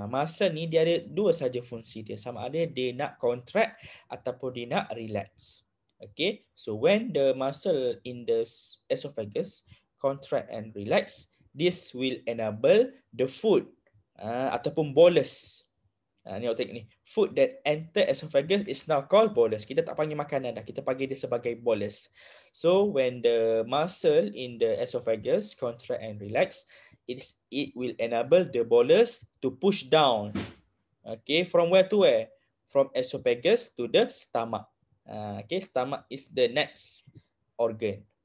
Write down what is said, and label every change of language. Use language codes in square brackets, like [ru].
[ms] Muscle ni dia ada dua saja fungsi dia. Sama ada dia nak contract ataupun dia nak relax. [en] Okay, so when the muscle in the esophagus contract and relax, this will enable the food ataupun bolus. [ms] Ni awak tengok ni. [en] Food that enter esophagus is now called bolus. [ms] Kita tak panggil makanan dah. Kita panggil dia sebagai bolus. [en] So when the muscle in the esophagus contract and relax, it will enable the bolus to push down. Okay, from where to where? From esophagus to the stomach. Okay, stomach is the next organ.